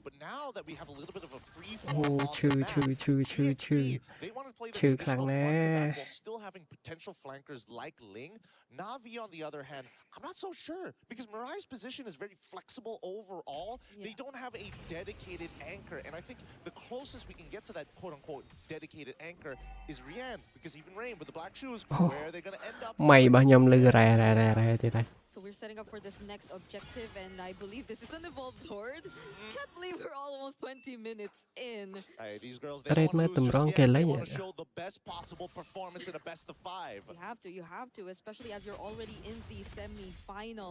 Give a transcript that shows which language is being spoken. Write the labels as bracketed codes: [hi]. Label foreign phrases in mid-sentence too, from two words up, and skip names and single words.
[en] But now that we have a little bit of a free form on the map, they want to play the traditional front to back while still having potential flankers like Ling. Navi, on the other hand, I'm not so sure because Mirai's position is very flexible overall. They don't have a dedicated anchor, and I think the closest we can get to that quote-unquote dedicated anchor is Rian, because even Rain with the black shoes, where are they going to end up? [km] ម៉ៃរបស់ខ្ញុំលឺរ៉ែទៀតហើយ [en] So we're setting up for this next objective, and I believe this is an evolved horde. Can't believe we're almost 20 minutes in. Hey, these girls, they don't want to lose just yet. They want to show the best possible performance in a best of 5. You have to, especially as you're already in the semi-finals.